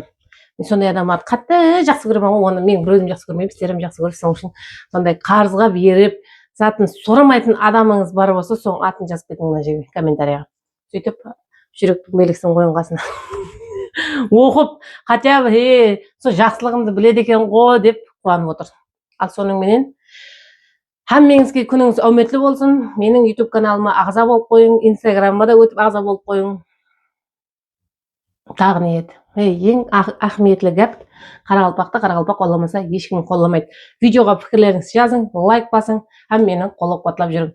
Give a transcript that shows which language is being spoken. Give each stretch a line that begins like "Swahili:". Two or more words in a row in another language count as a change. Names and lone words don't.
Kazakh: Мен сондай адамдарды қатты жақсы көремін ғой, оны мен бір өзім жақсы көрмеймін, сіздерім жақсы көресіз, соның үшін сондай қарызға беріп, затын сорамайтын адамыңыз бар болса, соның атын жазып кетіңіз мына жерге комментарияға. Сөйтіп жүректің белгісін қойын қасына. Оқып,
Russian: хотя бы
Kazakh: сол жақсылығымды біледі екен ғой деп қуанып отыр. Ал соның менен
Uzbek: Hammangizga kuningiz omadli bo'lsin. Mening YouTube kanalimga a'zo bo'lib qo'ying, Instagramga da o'tib a'zo bo'lib qo'ying. Tag'in edi. Eng ahamiyatli gap, Qaraqalpoqda Qaraqalpoq qo'llamasa hech kim qo'llamaydi. Videoga fikrlaringizni yozing, like bosing, ham meni qo'llab-quvvatlab yuring.